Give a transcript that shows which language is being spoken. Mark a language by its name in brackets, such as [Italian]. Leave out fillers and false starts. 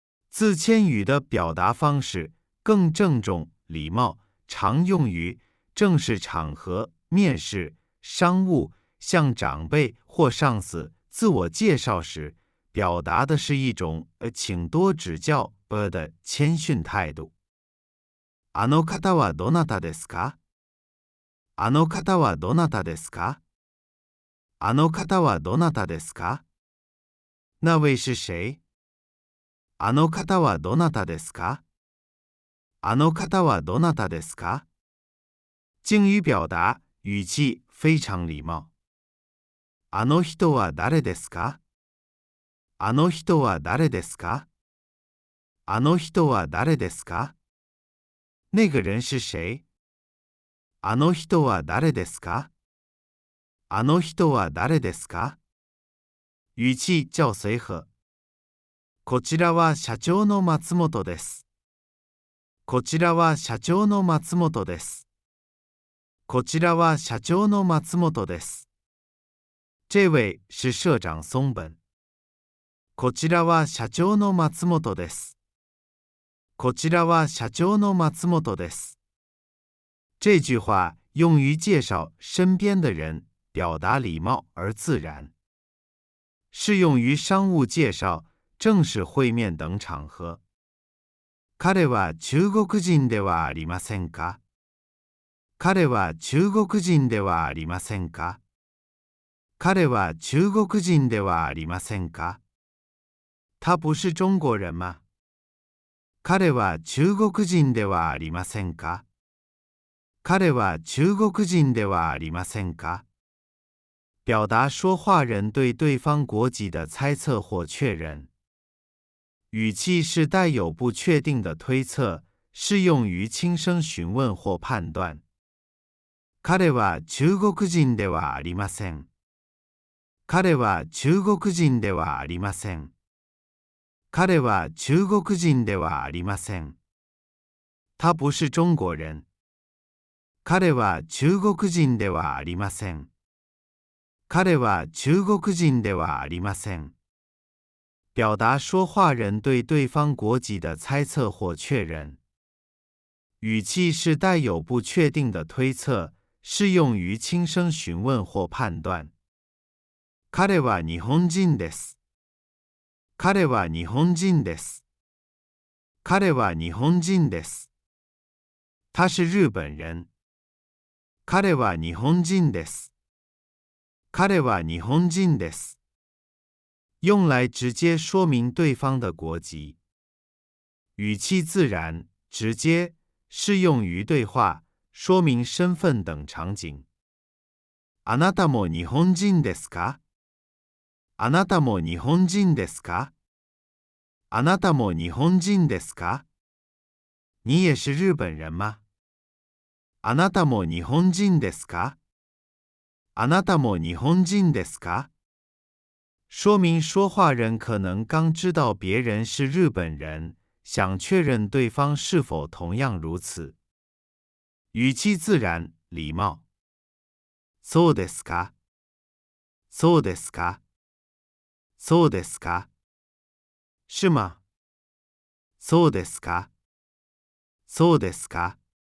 [Chinese] 自谦语的表达方式更郑重、礼貌，常用于正式场合、面试、商务，向长辈或上司自我介绍时，表达的是一种请多指教的谦逊态度。 [Japanese] あの方はどなたですか？あの方はどなたですか？あの方はどなたですか？ [Chinese] 那位是谁？ [Japanese] あの方はどなたですか？あの方はどなたですか？ [Chinese] 敬语表达语气非常礼貌。 [Japanese] あの人は誰ですか？あの人は誰ですか？あの人は誰ですか？ [Chinese] 那个人是谁？ [Japanese] あの人は誰ですか？あの人は誰ですか？ [Chinese] 语气较随和。 [Japanese] こちらは社長の松本です。こちらは社長の松本です。こちらは社長の松本です。 [Chinese] 这位是社長松本。 [Japanese] こちらは社長の松本です。こちらは社長の松本です。 [Chinese] 这句话用于介绍身边的人，表达礼貌而自然，适用于商务介绍、正式会面等场合。 [Japanese] 彼は中国人ではありませんか？彼は中国人ではありませんか？彼は中国人ではありませんか？ [Chinese] 他不是中国人吗？ [Japanese] 彼は中国人ではありませんか？彼は中国人ではありませんか？ [Chinese] 表达说话人对对方国籍的猜测或确认。语气是带有不确定的推测，适用于轻声询问或判断。 [Japanese] 彼は中国人ではありません。彼は中国人ではありません。彼は中国人ではありません。 [Chinese] 他不是中国人。 [Japanese] 彼は中国人ではありません。彼は中国人ではありません。 [Chinese] 表达说话人对对方国籍的猜测或确认。语气是带有不确定的推测，适用于轻声询问或判断。 [Japanese] 彼は日本人です。彼は日本人です。彼は日本人です。 [Chinese] 他是日本人。 [Japanese] 彼は日本人です。彼は日本人です。 [Chinese] 用来直接说明对方的国籍。语气自然、直接，适用于对话、说明身份等场景。 [Japanese] あなたも日本人ですか？あなたも日本人ですか？あなたも日本人ですか？ [Chinese] 你也是日本人吗？ [Japanese] あなたも日本人ですか？あなたも日本人ですか？ [Chinese] 说明说话人可能刚知道别人是日本人，想确认对方是否同样如此。语气自然、礼貌。 [Japanese] そうですか？そうですか？そうですか？ [Chinese] 是吗？ [Japanese] そうですか？そうですか？